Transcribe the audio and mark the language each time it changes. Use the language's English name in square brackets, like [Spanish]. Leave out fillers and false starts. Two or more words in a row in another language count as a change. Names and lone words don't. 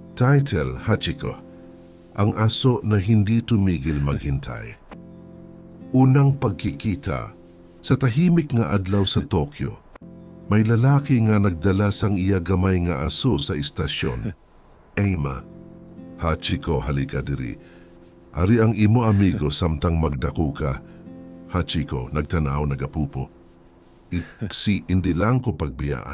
[Filipino] Title, Hachiko, ang aso na hindi tumigil maghintay. [Hiligaynon] Unang pagkikita, sa tahimik nga adlaw sa Tokyo, may lalaki nga nagdala sang iya gamay nga aso sa istasyon. Eima, Hachiko, halika diri. Ari ang imo amigo samtang magdako ka. Hachiko, nagtanaw nagapupo. Si hindi lang ko pagbiyaan.